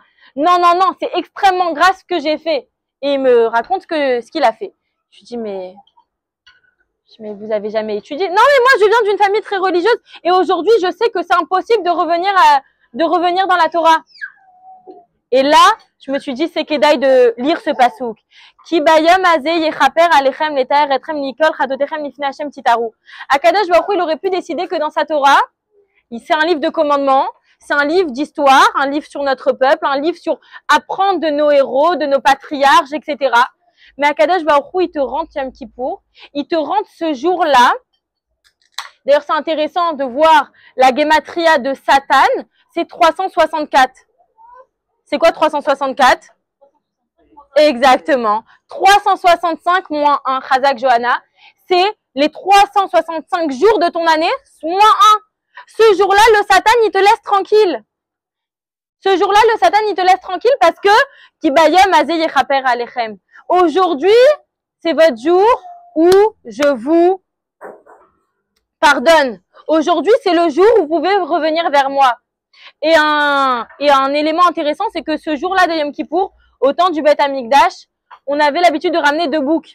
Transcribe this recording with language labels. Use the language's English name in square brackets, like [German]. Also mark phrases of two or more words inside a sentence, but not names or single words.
[French] Non, non, non, c'est extrêmement grave ce que j'ai fait. Et il me raconte ce qu'il a fait. Je lui dis, mais vous avez jamais étudié? Non, mais moi, je viens d'une famille très religieuse et aujourd'hui, je sais que c'est impossible de revenir dans la Torah. Et là, je me suis dit, c'est kedaï de lire ce pasouk. [Hebrew] כי ביום הזה יכפר עליכם לטהר אתכם מכל חטאתיכם לפני השם תטהרו. הקדוש ברוך הוא, [French] il aurait pu décider que dans sa Torah, c'est un livre de commandements, c'est un livre d'histoire, un livre sur notre peuple, un livre sur apprendre de nos héros, de nos patriarches, etc. Mais [Hebrew] הקדוש ברוך הוא, [French] il te rend Yom Kippour, il te rend ce jour-là. D'ailleurs, c'est intéressant de voir la gematria de Satan, c'est 364. C'est quoi 364? Exactement. 365 moins 1, Chazak Johanna, c'est les 365 jours de ton année, moins 1. Ce jour-là, le Satan, il te laisse tranquille. Ce jour-là, le Satan, il te laisse tranquille parce que [Hebrew] כי ביום הזה יכפר עליכם. [French] Aujourd'hui, c'est votre jour où je vous pardonne. Aujourd'hui, c'est le jour où vous pouvez revenir vers moi. Et un élément intéressant, c'est que ce jour-là de Yom Kippour, au temps du [Hebrew] בית המקדש, [French] on avait l'habitude de ramener 2 boucs.